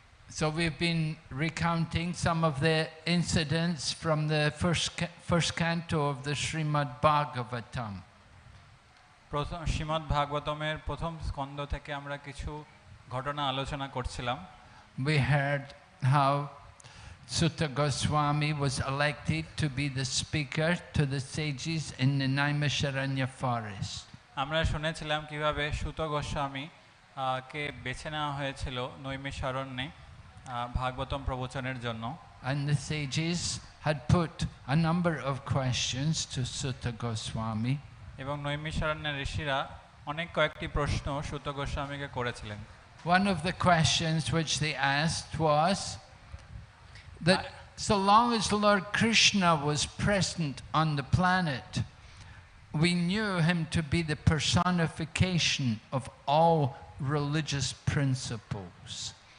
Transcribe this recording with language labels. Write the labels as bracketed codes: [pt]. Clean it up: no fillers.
[en] So we've been recounting some of the incidents from the first canto of the Srimad Bhagavatam. [bn] Srimad Bhagavatam প্রথম স্কন্ধ থেকে আমরা কিছু ঘটনা আলোচনা করছিলাম। [en] We heard how Sutta Goswami was elected to be the speaker to the sages in the Naimisharanya forest. [bn] আমরা শুনেছিলাম কিভাবে সুত গোস্বামী কে বেছে নেওয়া হয়েছিল নৈমিষারণ্যে ভাগবতম প্রবচনের জন্য। [en] And the sages had put a number of questions to Sutta Goswami. [bn] এবং নৈমিষারণ্যের ঋষিরা অনেক কয়েকটি প্রশ্ন সুত গোস্বামীকে করেছিলেন। [en] One of the questions which they asked was that so long as Lord Krishna was present on the planet, we knew him to be the personification of all religious principles.